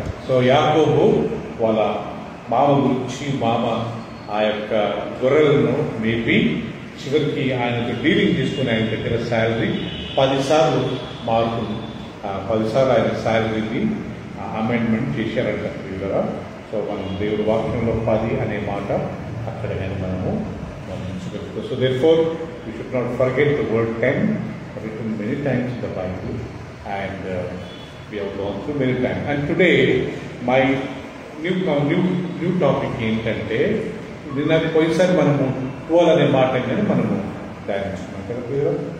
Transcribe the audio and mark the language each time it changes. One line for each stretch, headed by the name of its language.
Telugu: So యాకోబు వాళ్ళ మామ గురించి, మామ ఆ యొక్క గొర్రెలను మేపి చివరికి ఆయనకు డీలింగ్ తీసుకుని ఆయన దగ్గర శాలరీ 10 సార్లు మారుతుంది. 10 సార్లు ఆయన శాలరీని అమెండ్మెంట్ చేశారంట కదా. సో మనం దేవుడి వాక్యంలో 10 అనే మాట అక్కడ కానీ మనము గమనించగలుగుతాం.
English: So therefore we should not forget the word 10, written many times in the Bible, and we have gone through many times. And today my new topic
Telugu: ఏంటంటే, నిన్న పోయినసారి మనము 12 అనే మాట కానీ మనము ధ్యానించుకున్నాం కదా.